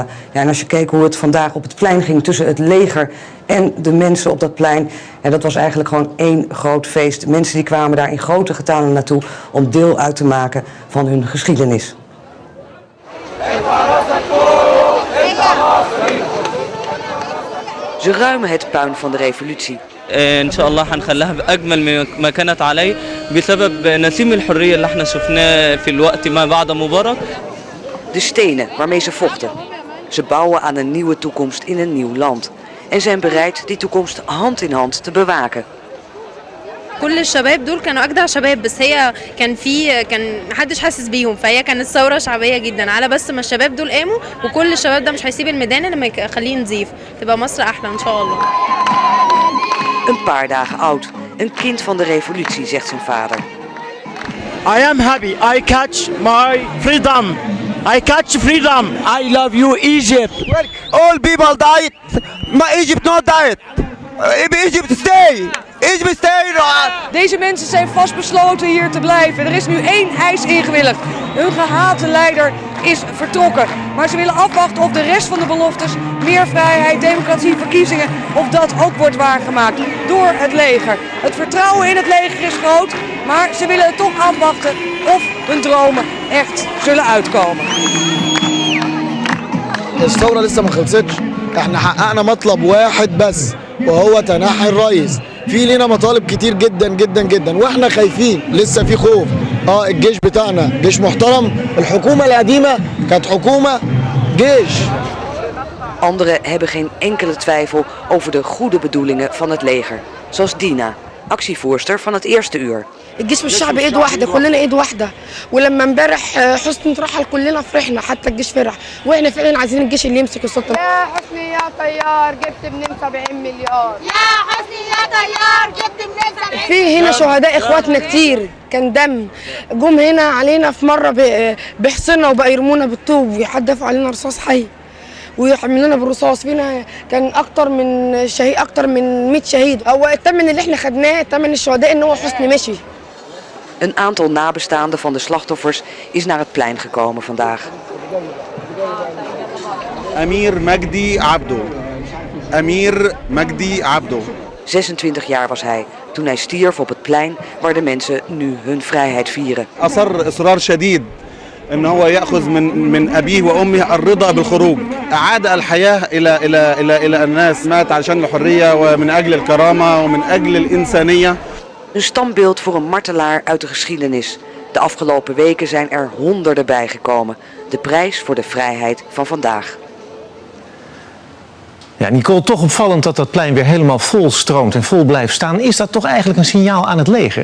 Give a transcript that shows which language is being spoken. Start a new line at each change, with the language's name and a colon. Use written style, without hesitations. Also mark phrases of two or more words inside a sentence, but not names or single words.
Dutch: Ja, en als je keek hoe het vandaag op het plein ging tussen het leger en de mensen op dat plein, en dat was eigenlijk gewoon één groot feest. Mensen die kwamen daar in grote getalen naartoe om deel uit te maken van hun geschiedenis. Ze ruimen het puin van de revolutie.
Arabic: ان شاء الله هنخليها باجمل ما كانت عليه بسبب نسيم الحريه اللي احنا شفناه في الوقت ما بعد مبارك.
Dutch: De stenen waarmee ze vochten. Ze bouwen aan een nieuwe toekomst in een nieuw land en zijn bereid die toekomst hand in hand te bewaken.
Arabic: كل الشباب دول كانوا أجدع شباب بس هي كان محدش حاسس بيهم فهي كانت ثورة شعبية جدا على بس ما الشباب دول قاموا وكل الشباب ده مش هيسيب الميدان لما يخليه نظيف تبقى مصر أحلى إن شاء الله.
Dutch: Een paar dagen oud, een kind van de revolutie, zegt zijn vader.
English: I am happy. I catch my freedom. I catch freedom. I love you, Egypt. All people died. My Egypt not died. Egypt stay. Egypt stay.
Dutch: Deze mensen zijn vastbesloten hier te blijven. Er is nu 1 eis ingewilligd. Hun gehate leider is vertrokken. Maar ze willen afwachten of de rest van de beloftes, meer vrijheid, democratie, verkiezingen, of dat ook wordt waargemaakt door het leger. Het vertrouwen in het leger is groot, maar ze willen toch afwachten of hun dromen echt zullen uitkomen.
Arabic: الثورة لسه ما خلصتش. احنا حققنا مطلب واحد بس وهو تنحي الرئيس. في لنا مطالب كتير جدا جدا جدا واحنا خايفين لسه في خوف. الجيش بتاعنا جيش محترم. الحكومة القديمة كانت حكومة جيش.
Dutch: Anderen hebben geen enkele twijfel over de goede bedoelingen van het leger. Zoals Dina, actievoerster van het eerste uur.
Arabic: الجيش والشعب ايد واحده كلنا ايد واحده ولما امبارح حسني اترحل كلنا فرحنا حتى الجيش فرح واحنا فعلا عايزين الجيش اللي يمسك السلطه. يا حسني يا طيار جبت منين 70 مليار. يا حسني يا طيار جبت منين 70 في هنا شهداء اخواتنا كتير كان دم جم هنا علينا في مره بيحصرنا وبقى يرمونا بالطوب ويحدفوا علينا رصاص حي ويحملونا بالرصاص. فينا كان اكتر من 100 شهيد. هو الثمن اللي احنا خدناه ثمن الشهداء ان هو حسني مشي.
Dutch: Een aantal nabestaanden van de slachtoffers is naar het plein gekomen vandaag. Amir Magdi Abdo. Amir Magdi Abdo. 26 jaar was hij toen hij stierf op het plein waar de mensen nu hun vrijheid vieren.
Arabic: أصر إصرار شديد ان هو ياخذ من ابيه وامه الرضا بالخروج. اعاد الحياه الى الناس. مات عشان الحريه ومن اجل الكرامه ومن اجل الانسانيه.
Dutch: Een standbeeld voor een martelaar uit de geschiedenis. De afgelopen weken zijn er honderden bijgekomen. De prijs voor de vrijheid van vandaag. Ja, Nicole, toch opvallend dat dat plein weer helemaal vol stroomt en vol blijft staan. Is dat toch eigenlijk een signaal aan het leger?